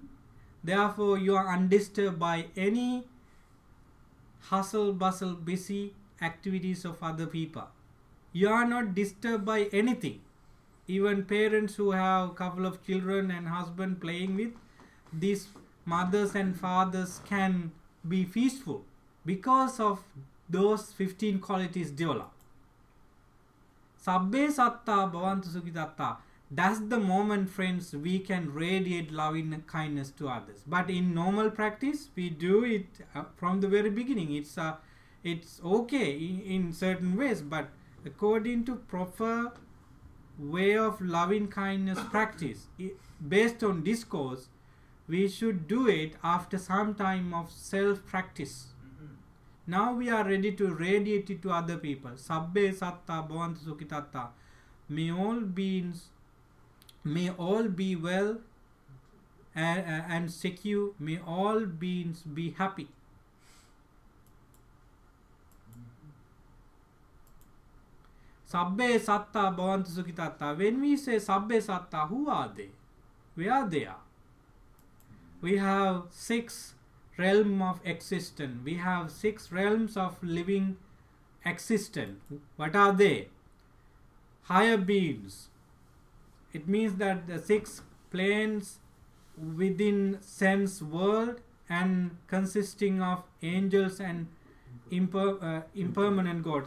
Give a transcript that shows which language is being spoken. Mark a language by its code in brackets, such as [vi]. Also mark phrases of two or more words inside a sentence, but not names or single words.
[en] Therefore, you are undisturbed by any hustle, bustle, busy activities of other people. You are not disturbed by anything. Even parents who have a couple of children and husband playing with, these mothers and fathers can be peaceful because of those 15 qualities developed. [pi] Sabbe satta bhavantu sukhitatta. [en] That's the moment, friends, we can radiate loving kindness to others. But in normal practice, we do it from the very beginning. It's okay in certain ways, but according to proper way of loving kindness practice, based on discourse, we should do it after some time of self-practice. Now we are ready to radiate it to other people. [pi] Sabbe satta bhavantu sukhitatta. [en] May all beings, may all be well and secure. May all beings be happy. [pi] Sabbe satta bhavantu sukhitatta. [en] When we say [pi] sabbe satta, [en] who are they? Where they are? We have 6 realms of existence. We have 6 realms of living existence. What are they? Higher beings. It means that the 6 planes within sense world and consisting of angels and impermanent God.